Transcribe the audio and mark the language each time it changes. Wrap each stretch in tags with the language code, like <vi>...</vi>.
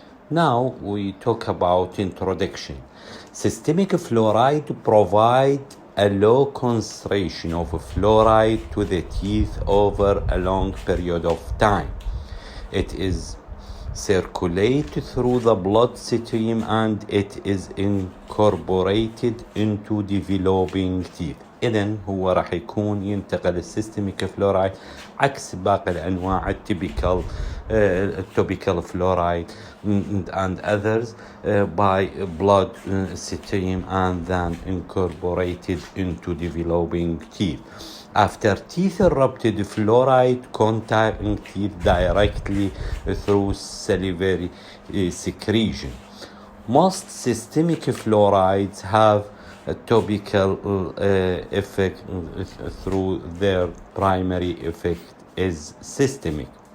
<en>Now we talk about introduction. Systemic fluoride provide a low concentration of fluoride to the teeth over a long period of time. It is circulated through the bloodstream and it is incorporated into developing teeth.</en> <ar>إذن هو راح يكون ينتقل السيستميك فلورايد عكس باقي الأنواع التوبيكال فلورايد</ar> <en>and others by blood stream and then incorporated into developing teeth. After teeth erupted, fluoride contacting teeth directly through salivary secretion. Most systemic fluorides have a topical effect through their primary effect is systemic.</en>